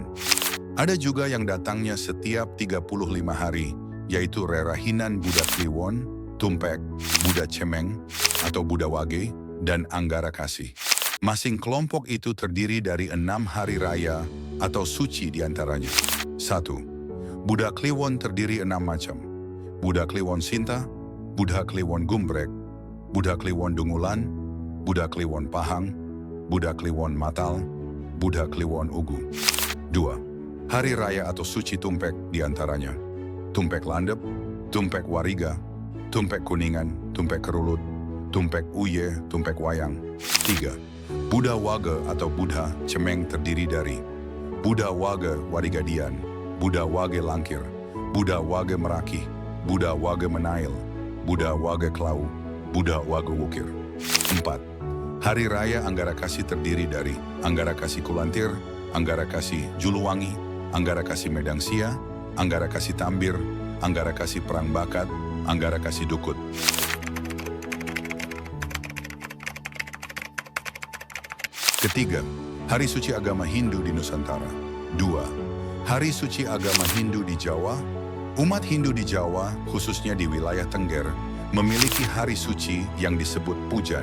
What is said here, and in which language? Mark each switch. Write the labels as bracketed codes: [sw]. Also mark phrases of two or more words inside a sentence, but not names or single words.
[id] Ada juga yang datangnya setiap 35 hari, yaitu Rerahinan Buddha Kliwon, Tumpek, Buddha Cemeng, atau Buddha Wage, dan Anggara Kasih. Masing kelompok itu terdiri dari 6 hari raya atau suci diantaranya. 1. Buddha Kliwon terdiri 6 macam. Buddha Kliwon Sinta, Buddha Kliwon Gumbrek, Buddha Kliwon Dungulan, Buddha Kliwon Pahang, Buddha Kliwon Matal, Buddha Kliwon Ugu. 2. Hari raya atau suci Tumpek diantaranya. Tumpek Landep, Tumpek Wariga, Tumpek Kuningan, Tumpek Kerulut, Tumpek Uye, Tumpek Wayang. 3. Buddha Wage atau Buddha Cemeng terdiri dari Buddha Wage Warigadian, Buddha Wage Langkir, Buddha Wage Meraki, Buddha Wage Menail, Buddha Wage Klau, Buddha Wage Wukir. 4. Hari Raya Anggara Kasih terdiri dari Anggara Kasih Kulantir, Anggara Kasih Juluwangi, Anggara Kasih Medang Sia, Anggara Kasih Tambir, Anggara Kasih Perang Bakat, Anggara Kasih Dukut. Ketiga, Hari Suci Agama Hindu di Nusantara. 2. Hari suci agama Hindu di Jawa. Umat Hindu di Jawa, khususnya di wilayah Tengger, memiliki hari suci yang disebut pujan.